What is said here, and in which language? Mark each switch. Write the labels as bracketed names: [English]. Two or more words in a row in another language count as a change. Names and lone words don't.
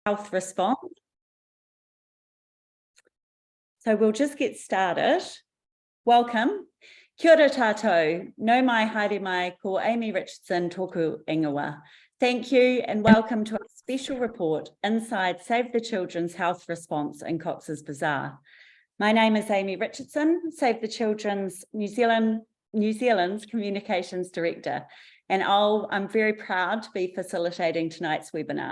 [English] health response. So we'll just get started. Welcome. [Māori] Kia ora tātou. No mai haere mai ko Amy Richardson tōku ingoa. [English] Thank you and welcome to our special report inside Save the Children's Health Response in Cox's Bazar. My name is Amy Richardson, Save the Children's New Zealand's Communications Director, and I'm very proud to be facilitating tonight's webinar.